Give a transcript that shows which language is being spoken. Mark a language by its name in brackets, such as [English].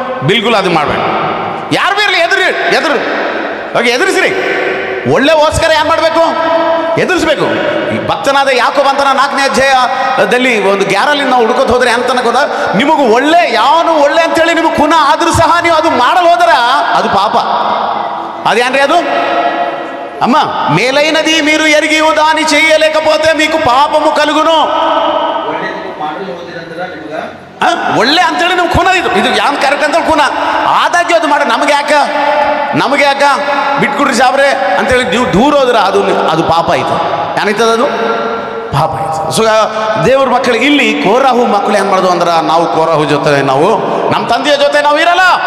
[Kannada] ಬಿಲ್ಕುಲ್ ಅದು ಮಾಡಬೇಕು. ಯಾರು ಬಿ ಇರಲಿ ಎದುರು ಹೋಗಿ ಎದುರಿಸ್ರಿ. ಒಳ್ಳೆ ಓಸ್ಕರ ಏನು ಮಾಡಬೇಕು? ಎದುರಿಸ್ಬೇಕು. ಈ ಭಕ್ತನಾದ ಯಾಕೋಬ ಅಂತ 4ನೇ ಅಧ್ಯಾಯದಲ್ಲಿ ಒಂದು ಗ್ಯಾರಲ್ಲಿ ನಾವು ಹುಡ್ಕೋತ ಹೋದ್ರೆ ಅಂತ ಗೊತ್ತಾ, ನಿಮಗೂ ಯಾವನು ಒಳ್ಳೆ ಅಂತೇಳಿ ನಿಮಗೆ ಖುನ ಆದರೂ ಸಹ ನೀವು ಅದು ಮಾಡಲು ಹೋದ್ರ ಅದು ಪಾಪ. [Telugu] అదేంటి [Kannada] ಅದು [Telugu] అమ్మ మేలైనది మీరు ఎరిగి దాని చేయలేకపోతే మీకు పాపము కలుగును. [Kannada] ಒಳ್ಳೆ ಅಂತೇಳಿ ನೀವು ಖೂನ ಇದು ಯಾನ್ ಕರೆಕ್ಟ್ ಅಂತೇಳಿ ಖೂನ ಆದಾಗ್ಯೂ ಅದು ಮಾಡಿ ನಮಗೆ ಯಾಕ ಬಿಟ್ಕೊಡ್ರಿ ಸಾಬ್ರೆ ಅಂತೇಳಿ ನೀವು ದೂರ ಹೋದ್ರೆ ಅದು ಪಾಪ ಆಯ್ತು. ಏನಾಯ್ತದ? ಅದು ಪಾಪ ಆಯ್ತು. ಸೊ ದೇವ್ರ ಮಕ್ಕಳಿಗೆ ಇಲ್ಲಿ ಕೋರಾಹು ಮಕ್ಕಳು ಏನು ಮಾಡೋದು ಅಂದ್ರೆ, ನಾವು ಕೋರಾಹು ಜೊತೆ ನಾವು ನಮ್ಮ ತಂದೆಯ ಜೊತೆ ನಾವು ಇರಲ್ಲ.